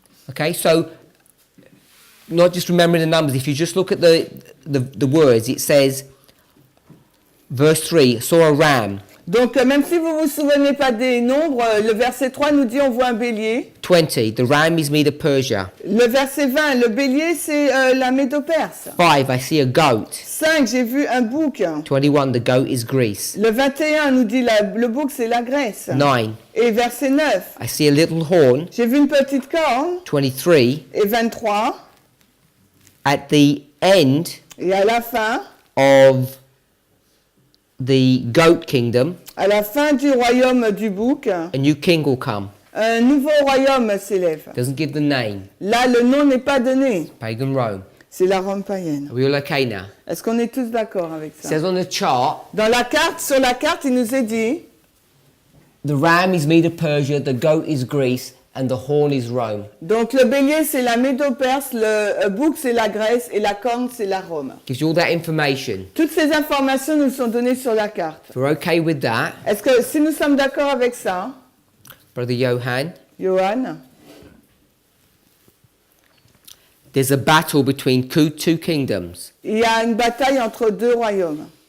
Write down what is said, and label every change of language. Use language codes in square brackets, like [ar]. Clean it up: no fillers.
[en] Okay, so not just remembering the numbers, if you just look at the words, it says, verse 3, saw a ram. [fr] Donc, même si vous ne vous souvenez pas des nombres, le verset 3 nous dit on voit un bélier. [en] 20, the ram is Medo Persia. [fr] Le verset 20, le bélier, c'est la Médo-Perse. [en] 5, I see a goat. [fr] 5, j'ai vu un bouc. [en] 21, the goat is Greece. [fr] Le 21 nous dit le bouc, c'est la Grèce. [en] 9, [fr] Et verset 9, [en] I see a little horn. [fr] j'ai vu une petite corne. [en] 23, [fr] Et 23, [en] at the end [fr] et à la fin [en] the goat kingdom, [fr] À la fin du royaume du bouc, [en] a new king will come. [fr] un nouveau royaume s'élève. [en] Doesn't give the name. [fr] Là, le nom n'est pas donné. [en] Pagan Rome. [fr] C'est la Rome païenne. [en] Are we all okay now? [fr] Est-ce qu'on est tous d'accord avec [en] It [fr] ça? [en] says on the chart, [fr] Dans la carte, sur la carte, il nous est dit, [en] the ram is Medo Persia, the goat is Greece, and the horn is Rome. [fr] donc le bélier c'est la Médo-Perse, le bouc c'est la Grèce et la corne c'est la Rome. [en] Gives you all that information. [fr] Toutes ces informations nous sont données sur la carte. [en] If we're okay with that, [fr] Est-ce que si nous sommes d'accord avec ça, [en] Brother Johan, [fr] Johan, [en] there's a battle between two kingdoms, [fr] il y a une bataille entre deux royaumes,